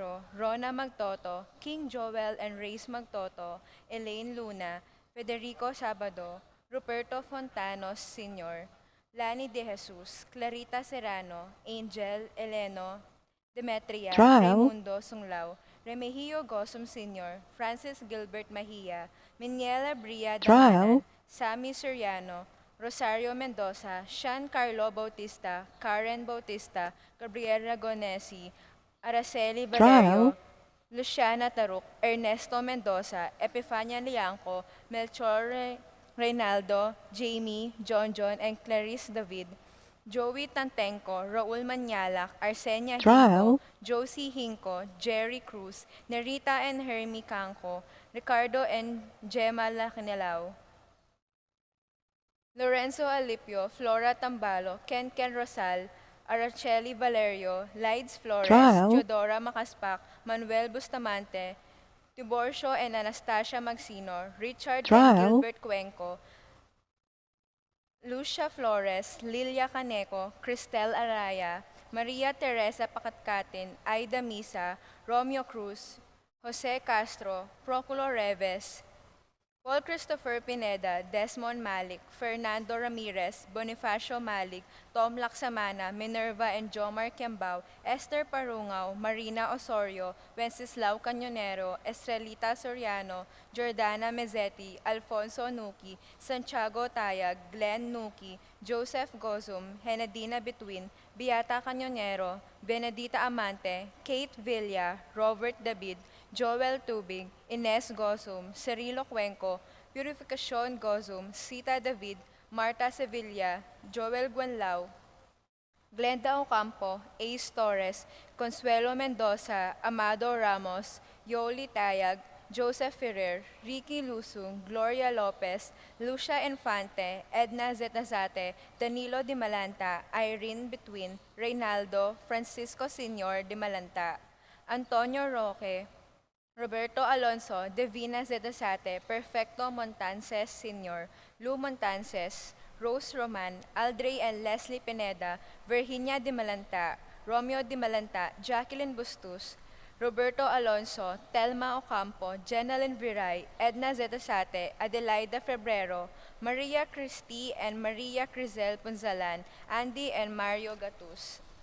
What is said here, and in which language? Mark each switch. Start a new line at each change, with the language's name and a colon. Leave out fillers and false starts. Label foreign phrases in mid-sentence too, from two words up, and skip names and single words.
English: Castro, Rona Magtoto, King Joel and Reyes Magtoto, Elaine Luna, Federico Sabado, Ruperto Fontanos Sr., Lani De Jesus, Clarita Serrano, Angel Eleno, Demetria, trial, Raimundo Sunglao, Remigio Gosum Sr., Francis Gilbert Mahia, Miniela Bria trial, Danganan, Sammy Soriano, Rosario Mendoza, Sean Carlo Bautista, Karen Bautista, Gabriela Gonesi, Araceli trial, Valerio, Luciana Taruk, Ernesto Mendoza, Epifania Lianco, Melchor Reynaldo, Jamie, John, and Clarice David, Joey Tantenco, Raul Manyalak, Arsenia Hinco, trial, Josie Hinco, Jerry Cruz, Nerita and Hermie Canco, Ricardo and Gemma Lacanelao, Lorenzo Alipio, Flora Tambalo, Ken Rosal, Araceli Valerio, Lides Flores, trial, Teodora Macaspac, Manuel Bustamante, Tiborcio and Anastasia Magsino, Richard and trial, Gilbert Cuenco, Lucia Flores, Lilia Caneco, Cristel Araya, Maria Teresa Pacatcatin, Aida Misa, Romeo Cruz, Jose Castro, Proculo Reves, Paul Christopher Pineda, Desmond Malik, Fernando Ramirez, Bonifacio Malik, Tom Laksamana, Minerva and Jomar Kiambao, Esther Parungaw, Marina Osorio, Wenceslao Cañonero, Estrelita Soriano, Jordana Mezzetti, Alfonso Nuki, Santiago Tayag, Glenn Nuki, Joseph Gozum, Henadina Between, Beata Cañonero, Benedita Amante, Kate Villa, Robert David, Joel Tubig, Ines Gozum, Cirilo Cuenco, Purificacion Gozum, Sita David, Marta Sevilla, Joel Guanlao, Glenda Ocampo, Ace Torres, Consuelo Mendoza, Amado Ramos, Yoli Tayag, Joseph Ferrer, Ricky Lusung, Gloria Lopez, Lucia Infante, Edna Zetazate, Danilo Di Malanta, Irene Between, Reynaldo, Francisco Senior Di Malanta, Antonio Roque, Roberto Alonso, Divina Zedasate, Perfecto Montances Sr., Lou Montances, Rose Roman, Aldrey and Leslie Pineda, Virginia de Malanta, Romeo de Malanta, Jacqueline Bustus, Roberto Alonso, Telma Ocampo, Jeneline Viray, Edna Zedasate, Adelaida Febrero, Maria Cristi and Maria Crizel Punzalan, Andy and Mario Gatus.